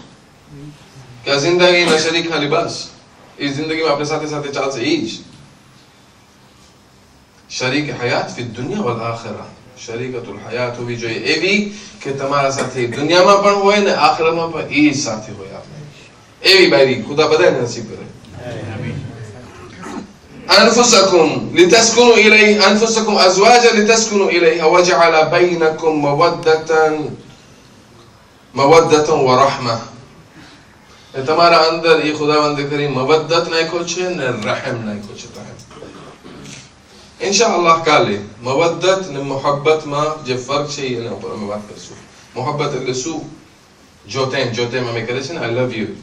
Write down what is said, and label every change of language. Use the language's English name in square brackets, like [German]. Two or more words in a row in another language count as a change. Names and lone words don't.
[Gujarati] કે આ જિંદગીના શરીકા લિબાસ, એ જિંદગીમાં આપણે સાથે સાથે ચાલશે. એ જ [Arabic] شريك حياة في الدنيا والآخرة. شريكة الحياة [Gujarati] હોવી જોઈએ એવી કે તમારા સાથે દુનિયામાં પણ હોય ને આખિરામાં પણ એ જ સાથે હોય. આપણે એવી બાયરી ખુદા બધાને નસીબ કરે. [Arabic] أنفسكم لتسكنوا إليه أنفسكم أزواجا لتسكنوا إليها وجعل بينكم مودة ورحمة. [Gujarati] તમારા અંદર એ ખુદાવંદ કરીમ મવદ્દત નાખ્યો છે ને રહમ નાખ્યો છે. ઇન્શાઅલ્લાહ કાલે મવદ્દત ને મોહબ્બતમાં જે ફરક છે એના ઉપર અમે વાત કરીશું. મોહબ્બત એટલે શું? જોતેમ અમે કરે છે ને [English] I love you.